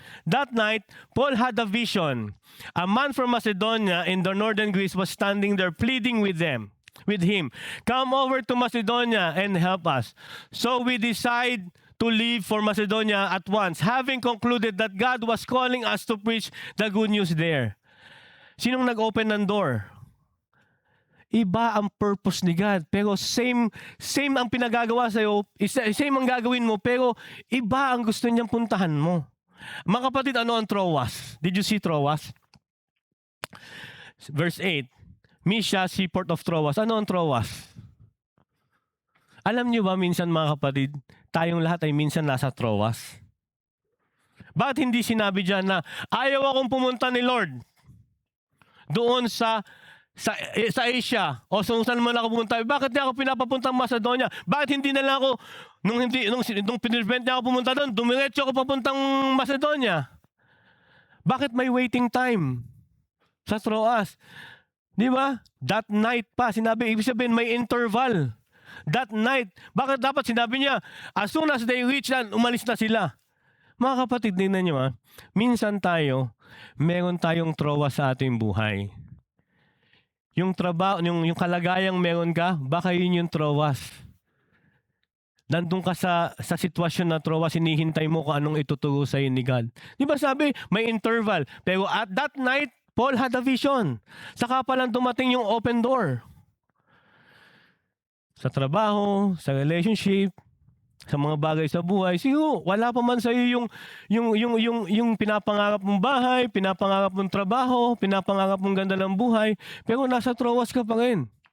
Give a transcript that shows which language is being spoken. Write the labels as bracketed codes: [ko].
[en] That night, Paul had a vision. A man from Macedonia in the northern Greece was standing there pleading with him. Come over to Macedonia and help us. So we decide to leave for Macedonia at once, having concluded that God was calling us to preach the good news there. [tl] Sinong nag-open ng door? Iba ang purpose ni God. Pero same ang pinagagawa sa'yo, same ang gagawin mo, pero iba ang gusto niyang puntahan mo. Mga kapatid, ano ang Troas? [en] Did you see Troas? [tl] Verse 8, Mysia, [en] seaport of Troas. [tl] Ano ang Troas? Alam niyo ba minsan mga kapatid, tayong lahat ay minsan nasa Troas? Bakit hindi sinabi dyan na ayaw akong pumunta ni Lord doon sa Asia o saan man ako pumunta? Bakit di ako pinapapuntang Macedonia? Bakit hindi na lang ako nung pinirevent niya ako pumunta doon, dumiretso ako papuntang Macedonia? Bakit may waiting time sa Troas? Di ba? [en] That night [tl] pa, sinabi, ibig sabihin may interval. That night, bakit dapat sinabi niya, [en] as soon as they reach land, [tl] umalis na sila. Mga kapatid, tingnan niyo minsan meron tayong Troas sa ating buhay. Yung trabaho, yung kalagayang meron ka, baka yun yung Troas. Nandun ka sa sitwasyon na Troas, hinihintay mo kung anong ituturo sa'yo ni God. Di ba sabi, may interval. [en] Pero at that night, Paul had a vision. [tl] Saka pa lang dumating yung open door. Sa trabaho, sa relationship, sa mga bagay sa buhay, siguro wala pa man sa iyo yung pinapangarap mong bahay, pinapangarap mong trabaho, pinapangarap mong ganda ng buhay, pero nasa Troas ka pa rin.